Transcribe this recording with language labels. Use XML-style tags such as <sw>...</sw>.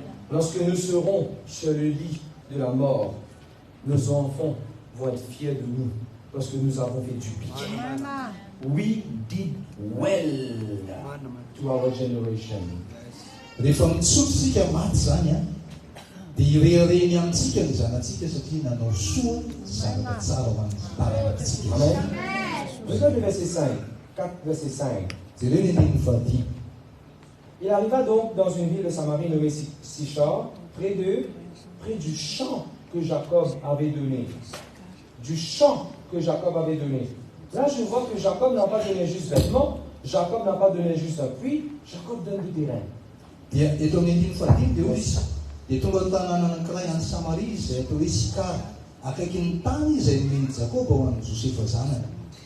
<fr>Lorsque nous serons sur le lit de la mort, nos enfants vont être fiers de nous parce que nous avons fait du bien.</fr> <en>We did well to our generation.</en> <mg>Rehefa mitsotra isika maty zany a dia irereny amintsika ny zanatsika satria nanao soa zavatra tsara ho amin'ny taranakitsika.</mg> <fr>Amen. Regarde le verset 5. 4 verset 5.</fr> <mg>Jereo ny andininy fahadimy.</mg> <fr>Il arriva donc dans une ville de Samarie nommée Sichar, près du champ que Jacob avait donné. Du champ que Jacob avait donné. Là, je vois que Jacob n'a pas donné juste vêtements, Jacob n'a pas donné juste un puits, Jacob donne du terrain.</fr> <mg>Dia eto amin'ny andininy fahadimy dia hoy izy dia tonga ny tanàna anankiray any Samaria izay atao hoe Sikar, akaikin'ny tany izay nomeny Jakoba ho an'i Josefa zanany.</mg>